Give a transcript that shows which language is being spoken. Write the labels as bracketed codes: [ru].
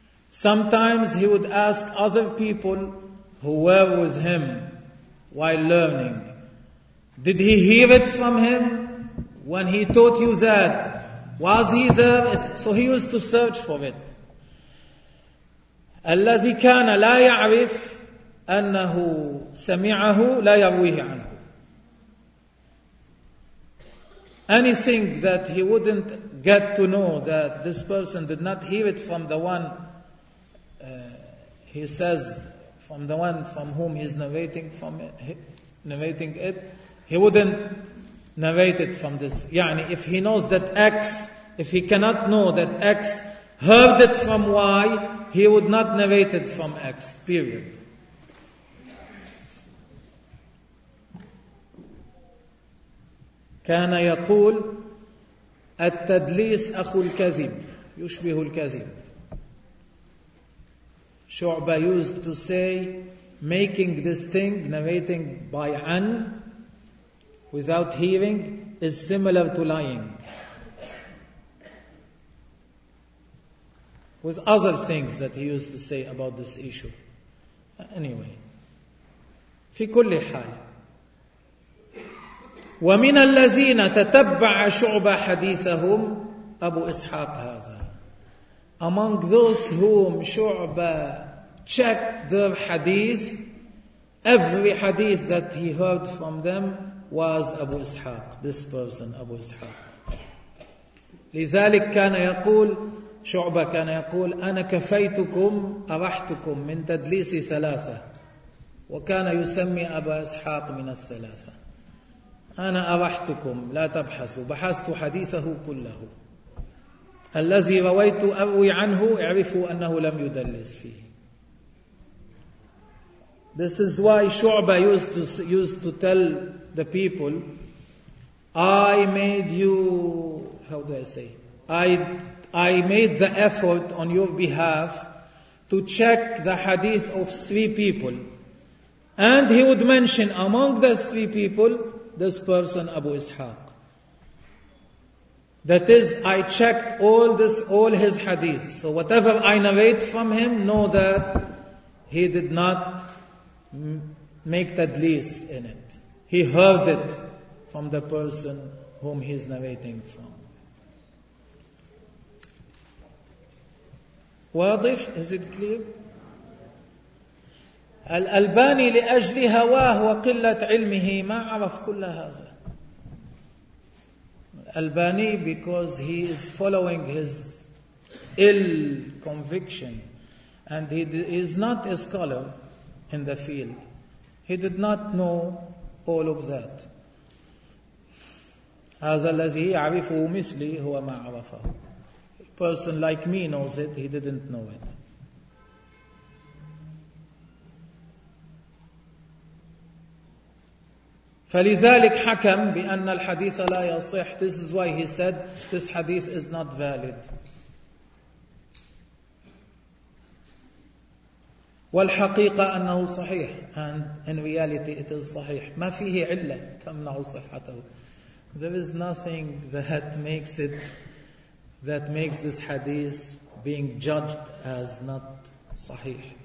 [en] Sometimes he would ask other people who were with him while learning, did he hear it from him? When he taught you that, was he there? So he used to search for it. [ar] الذي كان لا يعرف أنه سمعه لا يرويه عنه. [en] Anything that he wouldn't get to know that this person did not hear it from the one he says, from the one from whom he is narrating from it, narrating it, he wouldn't narrated from this. يعني if he knows that X, if he cannot know that X heard it from Y, he would not narrate it from X, period. [ar] كان يقول التدليس أخو الكذب يشبه الكذب. [en] شعبة used to say making this thing, narrating by an without hearing is similar to lying. With other things that he used to say about this issue. Anyway. [ar] في كل حال. ومن الذين تتبع شعب حديثهم أبو إسحاق هذا. [en] Among those whom Shu'ba checked their hadith, every hadith that he heard from them was Abu Ishaq, this person, Abu Ishaq. [ar] لذلك كان يقول شعبة كان يقول أنا كفيتكم أرحتكم من تدليس ثلاثة وكان يسمي أبا إسحاق من الثلاثة أنا أرحتكم لا تبحثوا بحثت حديثه كله الذي رويت أروي عنه اعرفوا أنه لم يدلس فيه. [en] This is why شعبة used to tell the people I made you how do I say I made the effort on your behalf to check the hadith of three people. And he would mention among those three people, this person Abu Ishaq. That is, I checked all his hadith. So whatever I narrate from him, know that he did not make tadlis in it. He heard it from the person whom he is narrating from. [ar] واضح؟ [en] Is it clear؟ [ar] الألباني لأجل هواه وقلة علمه ما عرف كل هذا. [en] الألباني because he is following his ill conviction and he is not a scholar in the field. He did not know all of that. [ar] هذا الذي يعرفه مثلي هو ما عرفه. [en] Person like me knows it, he didn't know it. [ar] فلذلك حكم بأن الحديث لا يصح. [en] This is why he said this hadith is not valid. [ar] والحقيقة أنه صحيح. [en] And in reality it is صحيح. [ar] ما فيه علة تمنع صحته. [en] There is nothing that makes it that makes this hadith being judged as not sahih.